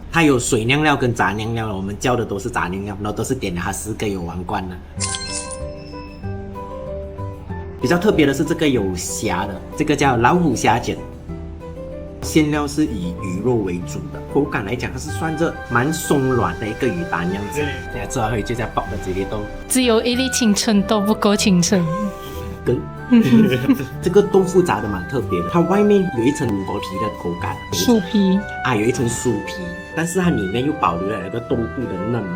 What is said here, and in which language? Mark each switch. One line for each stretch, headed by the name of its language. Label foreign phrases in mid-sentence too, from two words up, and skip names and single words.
Chinese: 它有水釀料跟炸釀料，我們叫的都是炸釀料，然後都是點了它4個有王冠的。比較特別的是這個有蝦的，這個叫老虎蝦卷。餡料是以魚肉為主的，口感來講它是算着蠻鬆軟的一個魚蛋樣子。等下吃完回去再爆在嘴裡都。只有一粒青春都不夠青春。這個豆腐炸的蠻特別的，它外面有一層蘿蔔皮的口感， 酥皮啊，有一層酥皮，但是它裡面又保留了那個豆腐的嫩嘛。